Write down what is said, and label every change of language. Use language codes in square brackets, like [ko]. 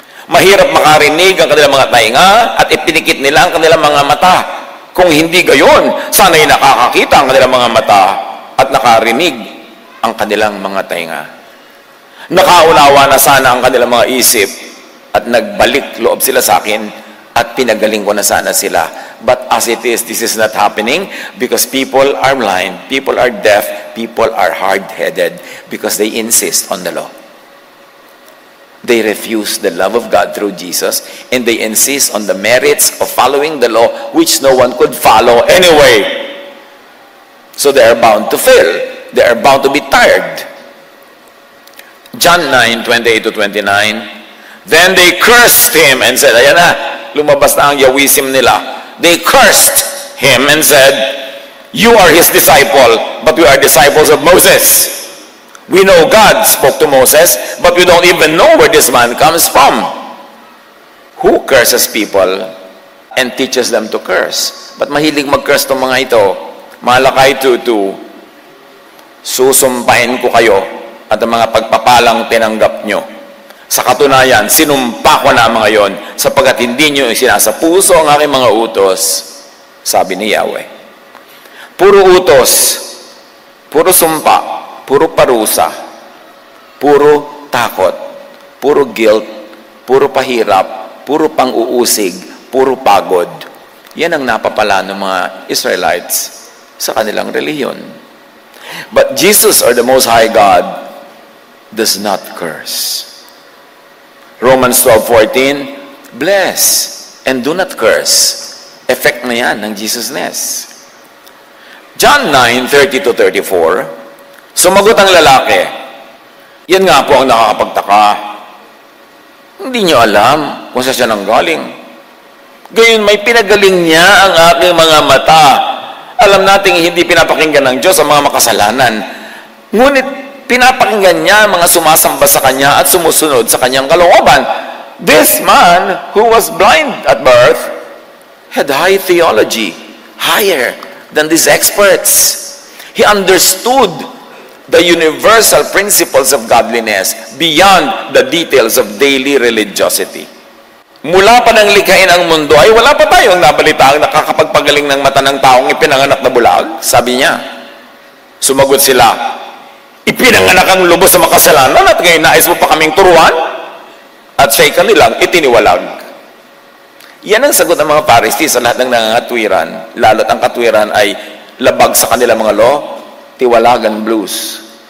[tl] Mahirap makarinig ang kanilang mga tainga at ipinikit nila ang kanilang mga mata. Kung hindi gayon, sana'y nakakakita ang kanilang mga mata at nakarinig ang kanilang mga tainga. Nakaunawa na sana ang kanilang mga isip at nagbalik loob sila sa akin at pinagaling ko na sana sila. [en] But as it is, this is not happening because people are blind, people are deaf, people are hard-headed because they insist on the law. They refuse the love of God through Jesus, and they insist on the merits of following the law, which no one could follow anyway. So they are bound to fail. They are bound to be tired. John 9:28-29, then they cursed him and said, [tl] ayan na, lumabas na ang Yawisim nila. [en] They cursed him and said, you are his disciple, but we are disciples of Moses. We know God spoke to Moses, but we don't even know where this man comes from. Who curses people and teaches them to curse? [tl] But mahilig mag-curse itong mga ito. Malakay tutu, susumpahin ko kayo at ang mga pagpapalang tinanggap nyo. Sa katunayan, sinumpa ko na mga yon, sapagkat hindi nyo isinasapuso ang aking mga utos, sabi ni Yahweh. Puro utos, puro sumpa, puro parusa, puro takot, puro guilt, puro pahirap, puro pang-uusig, puro pagod. Yan ang napapala ng mga Israelites sa kanilang relihiyon. [en] But Jesus, or the Most High God, does not curse. Romans 12:14, bless and do not curse. [tl] Effect na yan ng Jesusness. John 9:30-34, sumagot ang lalaki, yan nga po ang nakakapagtaka. Hindi niyo alam kung saan siya nanggaling. Gayon may pinagaling niya ang aking mga mata. Alam nating hindi pinapakinggan ng Diyos ang mga makasalanan. Ngunit pinapakinggan niya ang mga sumasamba sa Kanya at sumusunod sa Kanyang kalooban. [en] This man who was blind at birth had high theology, higher than these experts. He understood the universal principles of godliness beyond the details of daily religiosity. [tl] Mula pa nang likhain ang mundo ay wala pa tayong nabalita ang nakakapagpagaling ng mata ng taong ipinanganak na bulag. Sabi niya, sumagot sila, ipinanganak ang lubos sa makasalanan at ngayon nais mo pa kaming turuan? At siya'y kanilang itiniwalag. Yan ang sagot ng mga Pharisees sa lahat ng nangangatwiran, lalo't ang katwiran ay labag sa kanilang mga law, tiwalagan blues.